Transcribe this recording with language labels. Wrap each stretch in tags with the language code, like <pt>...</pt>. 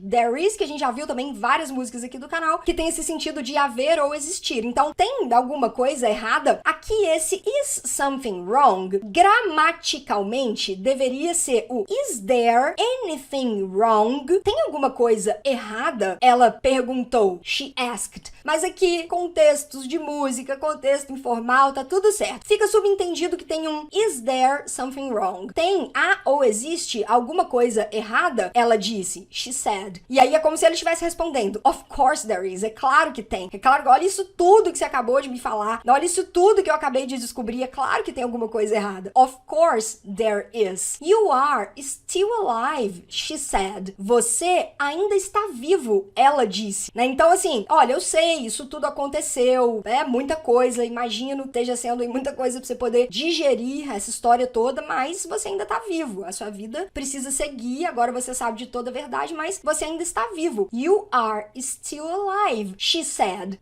<en>There is,</en> <pt>que a gente já viu também em várias músicas aqui do canal, que tem esse sentido de haver ou existir. Então, tem alguma coisa errada? Aqui esse</pt> <en>is something wrong,</en> <pt>gramaticalmente, deveria ser o</pt> <en>is there anything wrong?</en> <pt>Tem alguma coisa errada? Ela perguntou.</pt> <en>She asked.</en> <pt>Mas aqui, contextos de música, contexto informal, tá tudo certo. Fica subentendido que tem um</pt> <en>is there something wrong?</en> <pt>Tem, há ou existe alguma coisa errada? Ela disse,</pt> <en>she said.</en> <pt>E aí é como se ele estivesse respondendo,</pt> <en>of course there is.</en> <pt>É claro que tem. É claro que olha isso tudo que você acabou de me falar. Olha isso tudo que eu acabei de descobrir. É claro que tem alguma coisa errada.</pt> <en>Of course there is. You are still alive, she said.</en> <pt>Você ainda está vivo, ela disse. Né? Então assim, olha, eu sei, isso tudo aconteceu. É muita coisa, imagino, esteja sendo muita coisa pra você poder digerir essa história toda, mas você ainda tá vivo. A sua vida precisa seguir. Agora você sabe de toda a verdade, mas você ainda está vivo.</pt> <en>You are still alive, she said.</en>